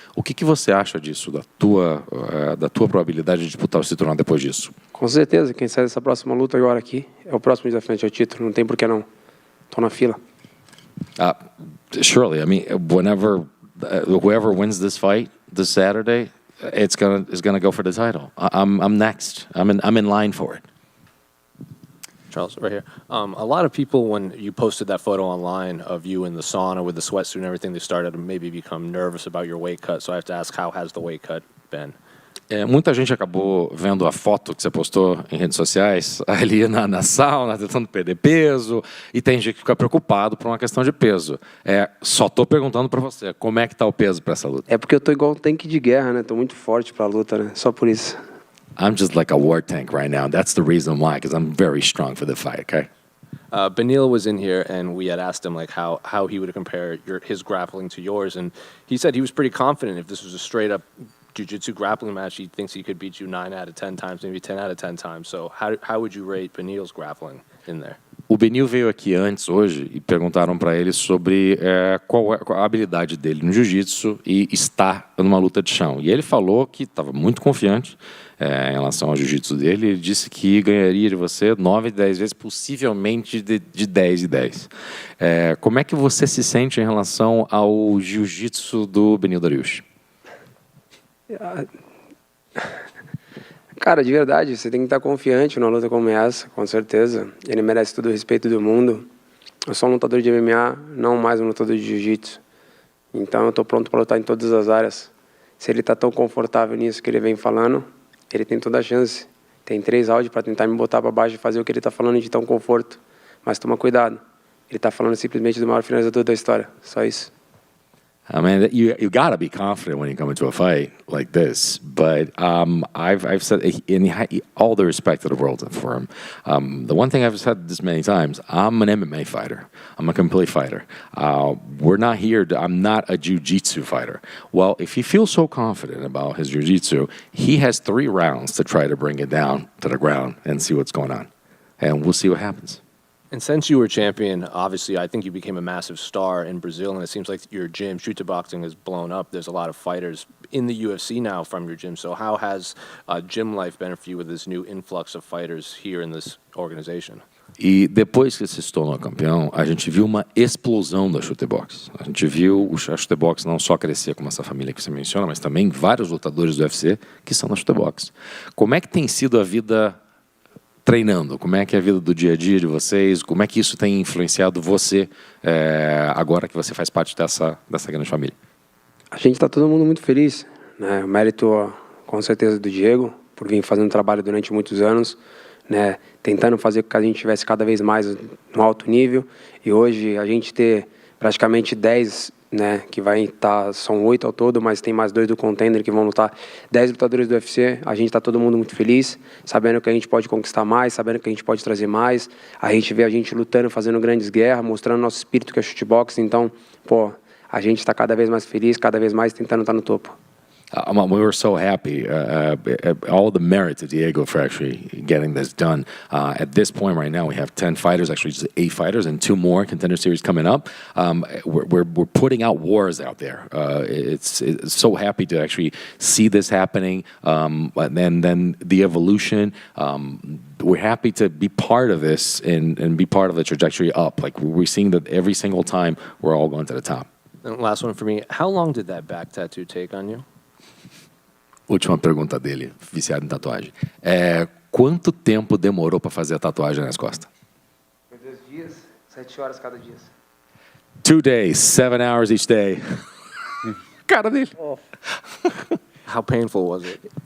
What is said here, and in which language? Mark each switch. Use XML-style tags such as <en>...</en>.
<pt>O que você acha disso, da tua probabilidade de disputar o cinturão depois disso? Com certeza, quem sai dessa próxima luta agora aqui é o próximo desafiante ao título, não tem por que não. Estou na fila.</pt> <en>Surely, I mean, whoever wins this fight this Saturday, is gonna go for the title. I'm next. I'm in line for it. Charles, right here. A lot of people, when you posted that photo online of you in the sauna with the sweatsuit and everything, they started to maybe become nervous about your weight cut. So I have to ask, how has the weight cut been?</en> <pt>Muita gente acabou vendo a foto que você postou em redes sociais ali na sauna, tentando perder peso, e tem gente que fica preocupado por uma questão de peso. Só tô perguntando para você, como é que tá o peso para essa luta? É porque eu tô igual um tanque de guerra, né? Tô muito forte para a luta, né? Só por isso.</pt> <en>I'm just like a war tank right now. That's the reason why, because I'm very strong for the fight, okay? Beneil was in here, and we had asked him like how he would compare his grappling to yours, and he said he was pretty confident if this was a straight up jiu-jitsu grappling match, he thinks he could beat you 9 out of 10 times, maybe 10 out of 10 times. So how would you rate Beneil's grappling in there?</en> <pt>O Beneil veio aqui antes, hoje, e perguntaram para ele sobre qual a habilidade dele no jiu-jitsu e estar numa luta de chão. E ele falou que estava muito confiante em relação ao jiu-jitsu dele. Ele disse que ganharia de você 9 de 10 vezes, possivelmente de 10 de 10. Como é que você se sente em relação ao jiu-jitsu do Beneil Dariush? Cara, de verdade, você tem que estar confiante numa luta como essa, com certeza. Ele merece todo o respeito do mundo. Eu sou um lutador de MMA, não mais um lutador de jiu-jitsu. Então eu estou pronto para lutar em todas as áreas. Se ele está tão confortável nisso que ele vem falando, ele tem toda a chance. Tem 3 áudios para tentar me botar para baixo e fazer o que ele está falando de tão conforto. Mas toma cuidado. Ele está falando simplesmente do maior finalizador da história. Só isso.</pt> <en>I mean, you gotta be confident when you come into a fight like this. But I've said, in all the respect to the world for him, the one thing I've said this many times: I'm an MMA fighter. I'm a complete fighter. We're not here. I'm not a jiu-jitsu fighter. Well, if he feels so confident about his jiu-jitsu, he has 3 rounds to try to bring it down to the ground and see what's going on, and we'll see what happens. And since you were champion, obviously, I think you became a massive star in Brazil, and it seems like your gym, Chute Boxing, has blown up. There's a lot of fighters in the UFC now from your gym. So how has gym life been for you with this new influx of fighters here in this organization?</en> <pt>E depois que se tornou campeão, a gente viu uma explosão da Chute Box. A gente viu a Chute Box não só crescer como essa família que você menciona, mas também vários lutadores do UFC que são na Chute Box. Como é que tem sido a vida treinando? Como é que é a vida do dia a dia de vocês? Como é que isso tem influenciado você agora que você faz parte dessa grande família? A gente está todo mundo muito feliz, né? O mérito, com certeza, do Diego, por vir fazendo trabalho durante muitos anos, né? Tentando fazer com que a gente estivesse cada vez mais no alto nível. E hoje a gente ter praticamente 10, né, que vai estar, são 8 ao todo, mas tem mais 2 do contender que vão lutar, 10 lutadores do UFC. A gente está todo mundo muito feliz, sabendo que a gente pode conquistar mais, sabendo que a gente pode trazer mais. A gente vê a gente lutando, fazendo grandes guerras, mostrando nosso espírito que é chutebox. Então, a gente está cada vez mais feliz, cada vez mais tentando estar no topo.</pt> <en>We were so happy. All the merit to Diego for actually getting this done. At this point right now, we have 10 fighters, actually just 8 fighters, and 2 more contender series coming up. We're putting out wars out there. It's so happy to actually see this happening, and then the evolution. We're happy to be part of this and be part of the trajectory up. Like we're seeing that every single time we're all going to the top. And last one for me. How long did that back tattoo take on you?</en> <pt>Última pergunta dele, viciado em tatuagem. Quanto tempo demorou para fazer a tatuagem nas costas? 2 dias, 7 horas cada dia.</pt> <en>2 days, 7 hours each day.</en> <pt>Cara dele.</pt> <en>How painful was it?</en>